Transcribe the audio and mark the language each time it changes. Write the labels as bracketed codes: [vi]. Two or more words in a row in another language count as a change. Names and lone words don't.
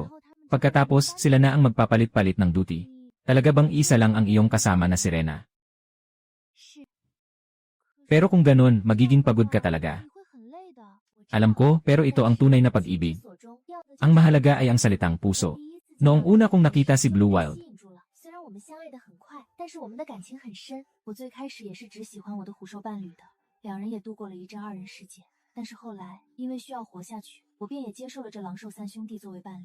[tl] Pagkatapos, sila na ang magpapalit-palit ng duty. Talaga bang isa lang ang iyong kasama na sirena? Pero kung ganun, magiging pagod ka talaga. Alam ko, pero ito ang tunay na pag-ibig. Ang mahalaga ay ang salitang puso. Noong una kong nakita si Blue Wild, [zh] 虽然我们相爱的很快，但是我们的感情很深。我最开始也是只喜欢我的虎兽伴侣的，两人也度过了一阵2人世界。但是后来，因为需要活下去，我便也接受了这狼兽3兄弟作为伴侣。